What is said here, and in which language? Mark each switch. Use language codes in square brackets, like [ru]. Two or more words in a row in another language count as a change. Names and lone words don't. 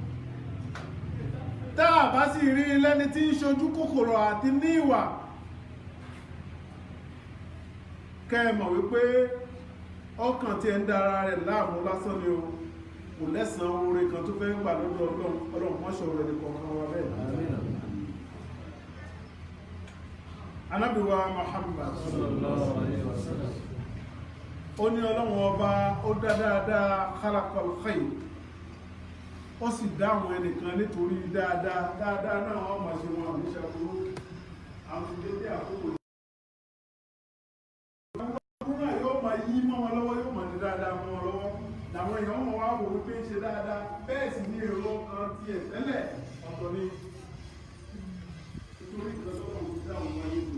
[yo] tá a bá sì rí lẹ́ni tí ń ṣojú kòkòrò àti ní ìwà, kẹ́ẹ̀mọ̀ wípé ọkàn tí ẹ ń dára rẹ̀ láàmú lásán ni o, kò lẹ́sàn oore kan tó fẹ́ gbà lọ́dọ̀ Ọlọ́run mọ́ṣọ́ rẹ̀ nìkọ̀ọ̀kan wa bẹ́ẹ̀. Ànábì wa Muhammad [ar] صلى الله عليه وسلم [yo] ó ní Ọlọ́run ọba ó dá dáadáa [ar] خلق الخير, [yo] ó sì dá àwọn ẹnìkan nítorí dáadáa náà wọ́n máa ṣe wọn àmì ṣàkóso àwọn ìdílé àkókò náà yóò máa yí mọ́ wọn lọ́wọ́, yóò máa ní dáadáa mọ́ wọn lọ́wọ́, làwọn èèyàn wọn wá wò wípé ṣe dáadáa, bẹ́ẹ̀ sì ní èrò kan tiẹ̀ tẹ́lẹ̀ ọ̀tọ̀ ni nítorí ìgbàlọ́wọ́ òun dá òun wáyé lò.